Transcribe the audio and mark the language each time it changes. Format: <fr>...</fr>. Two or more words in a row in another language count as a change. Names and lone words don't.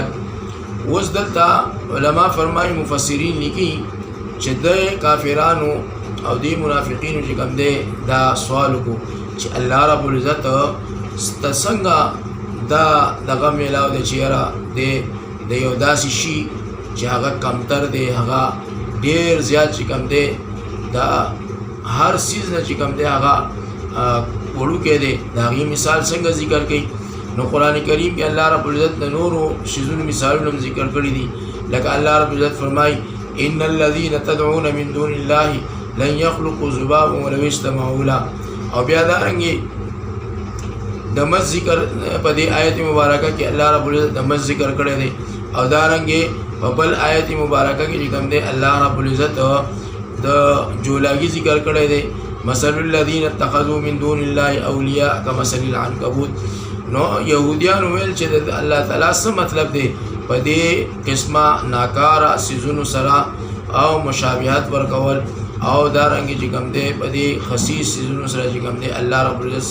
<ps>اوس دلته علما فرمایي مفسرین لیکي چې د کافرانو او د منافقینو چې کوم دی دا سوال کو چې الله رب العزت څنګه دا دغه میلاو د چیرې د یو داسې شي چې هغه کمتر دی هغه ډیر زیات چې کوم دی دا هر چیز نه چې کوم دی هغه وړوکی دی د هغې مثال څنګه ذکر کوي. نو قرآن کریم کې الله رب العزت د نورو شیزونو مثالونه هم ذکر کړي دي لکه الله رب العزت فرمایي</ps> <ar>ان الذين تدعون من دون الله لن يخلقوا ذبابا ولو اجتمعوا له.</ar> <ps>او بیا دارنګې د مس ذکر په دې آیت مبارکه کې الله رب العزت د مس ذکر کړی دی او دارنګې په بل آیت مبارکه کې چې کوم دی الله رب العزت د جولاګي ذکر کړی دی</ps> <ar>مثل الذين اتخذوا من دون الله اولیاء کمثل العنکبوت.</ar> <ps>نو يهوديان ویل چې الله تعالی څه مطلب دی په دې قسمه ناکاره سيزونو سره او مشابهت ورکول او دارنګ چې کوم دی په دې خصيص سيزونو سره چې کوم دی الله رب العزت.</ps>